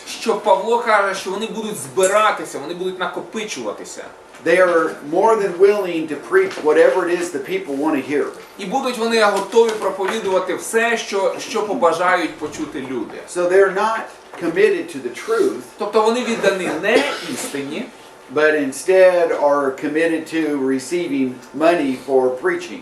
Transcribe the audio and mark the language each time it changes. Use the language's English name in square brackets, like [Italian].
[Ukrainian] що Павло каже, що вони будуть збиратися, вони будуть накопичуватися. [English] They are more than willing to preach whatever it is the people want to hear. [Ukrainian] І будуть вони готові проповідувати все, що побажають почути люди. [English] So they're not committed to the truth. [Ukrainian] Тобто вони віддані не істині, [English] but instead are committed to receiving money for preaching.